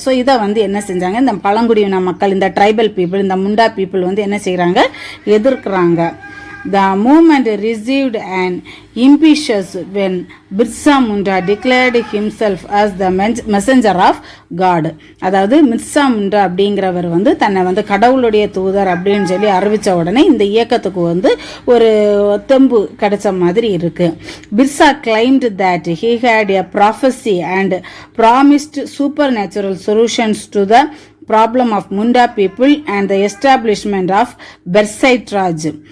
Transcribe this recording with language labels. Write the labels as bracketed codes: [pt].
[ta] So இதை வந்து என்ன செஞ்சாங்க, இந்த பழங்குடியின மக்கள், இந்த ட்ரைபல் பீப்புள், இந்த முண்டா பீப்புள் வந்து என்ன செய்கிறாங்க, எதிர்க்கிறாங்க. [en] The movement received an impetus when Birsa Munda declared himself as the messenger of God. [ta] அதாவது மிர்சா முண்டா அப்படிங்கிறவர் வந்து தன்னை வந்து கடவுளுடைய தூதர் அப்படின்னு சொல்லி அறிவித்த உடனே இந்த இயக்கத்துக்கு வந்து ஒரு தெம்பு கிடைச்ச மாதிரி இருக்கு. [en] Birsa claimed that he had a prophecy and promised supernatural solutions to the problem of Munda people and the establishment of Bersait Raj.